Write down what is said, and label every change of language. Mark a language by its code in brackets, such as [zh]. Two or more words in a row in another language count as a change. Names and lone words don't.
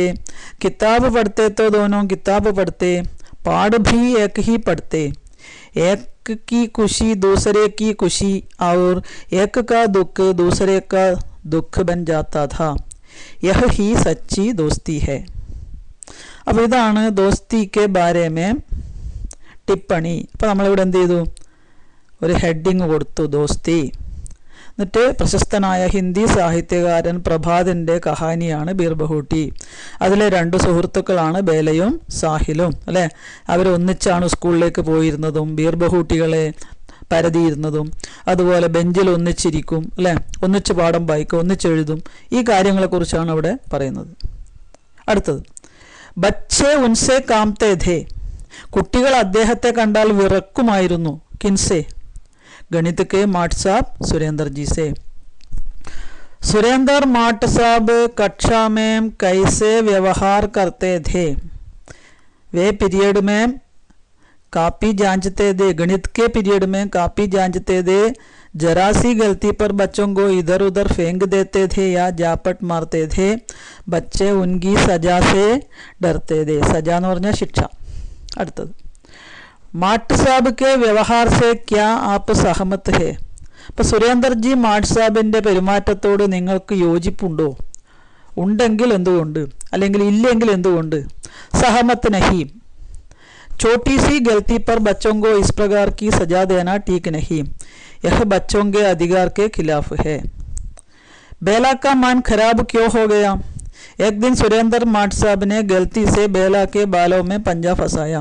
[hi] किताब पढ़ते तो दोनों किताब पढ़ते. पाठ भी एक ही पढ़ते. एक की खुशी दूसरे की खुशी और एक का दुख दूसरे का दुख बन जाता था. यह ही सच्ची दोस्ती है. [ml] അപ്പോൾ ഇതാണ് ദോസ്തിക്ക് [hi] बारे में टिप्पणी. [ml] അപ്പോൾ നമ്മളിവിടെ എന്ത് ചെയ്തു, ഒരു ഹെഡിങ് കൊടുത്തു, ദോസ്തി. എന്നിട്ട് പ്രശസ്തനായ ഹിന്ദി സാഹിത്യകാരൻ പ്രഭാതിൻ്റെ കഹാനിയാണ് ബീർ ബഹൂട്ടി. അതിലെ രണ്ട് സുഹൃത്തുക്കളാണ് ബേലയും സാഹിലും അല്ലേ. അവരൊന്നിച്ചാണ് സ്കൂളിലേക്ക് പോയിരുന്നതും ബീർ ബഹൂട്ടികളെ പരതിയിരുന്നതും. അതുപോലെ ബെഞ്ചിൽ ഒന്നിച്ചിരിക്കും അല്ലേ, ഒന്നിച്ച് പാഠം വായിക്കും, ഒന്നിച്ചെഴുതും. ഈ കാര്യങ്ങളെക്കുറിച്ചാണ് അവിടെ പറയുന്നത്. [hi] അടുത്തത്, बच्चे उनसे कांपते थे. [ml] കുട്ടികൾ അദ്ദേഹത്തെ കണ്ടാൽ വിറക്കുമായിരുന്നു. [hi] കിൻസെ? गणित के माट साहब सुरेंद्र जी से. सुरेंद्र माट साहब कक्षा में कैसे व्यवहार करते थे? वे पीरियड में कापी जांचते थे. गणित के पीरियड में कापी जांचते थे. जरा सी गलती पर बच्चों को इधर उधर फेंक देते थे या जापट मारते थे. बच्चे उनकी सजा से डरते थे. [ml] सजा എന്ന് പറഞ്ഞാൽ ശിക്ഷ. [hi] അടുത്തത്, माट साब के व्यवहार से क्या आप सहमत हैं. [ml] അപ്പോൾ സുരേന്ദർജി മാട്ട് സാബിൻ്റെ പെരുമാറ്റത്തോട് നിങ്ങൾക്ക് യോജിപ്പുണ്ടോ? ഉണ്ടെങ്കിൽ എന്തുകൊണ്ട്, അല്ലെങ്കിൽ ഇല്ലെങ്കിൽ എന്തുകൊണ്ട്? [hi] सहमत नहीं. छोटी सी गलती पर बच्चों को इस प्रकार की सजा देना ठीक नहीं. यह बच्चों के अधिकार के खिलाफ है. बेला का मन खराब क्यों हो गया? एक दिन सुरेंद्र माट साहब ने गलती से बेला के बालों में पंजा फंसाया.